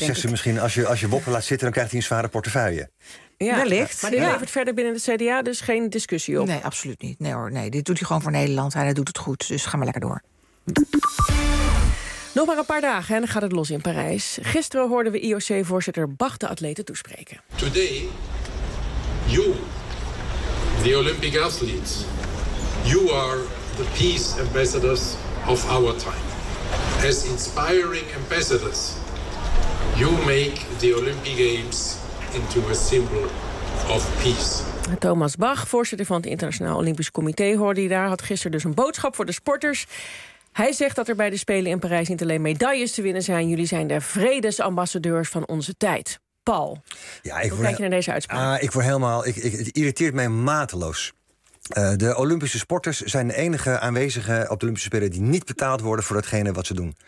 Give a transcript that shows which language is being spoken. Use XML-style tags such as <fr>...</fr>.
<nl>Zegt ze misschien, als je Wopke laat zitten, dan krijgt hij een zware portefeuille. Ja, wellicht. Maar dit levert verder binnen de CDA dus geen discussie op? Nee, absoluut niet. Nee hoor, nee. Dit doet hij gewoon voor Nederland. Hij doet het goed, dus ga maar lekker door. Nog maar een paar dagen en dan gaat het los in Parijs. Gisteren hoorden we IOC-voorzitter Bach de atleten toespreken.</nl> <en>Today, you, the Olympic athletes, you are the peace ambassadors of our time. As inspiring ambassadors, you make the Olympic Games into a symbol of peace.</en> <nl>Thomas Bach, voorzitter van het Internationaal Olympisch Comité, hoorde je daar, had gisteren dus een boodschap voor de sporters. Hij zegt dat er bij de Spelen in Parijs niet alleen medailles te winnen zijn. Jullie zijn de vredesambassadeurs van onze tijd. Paul, ja, hoe kijk je naar deze uitspraak? Het irriteert mij mateloos. De Olympische sporters zijn de enige aanwezigen op de Olympische Spelen die niet betaald worden voor datgene wat ze doen.</nl>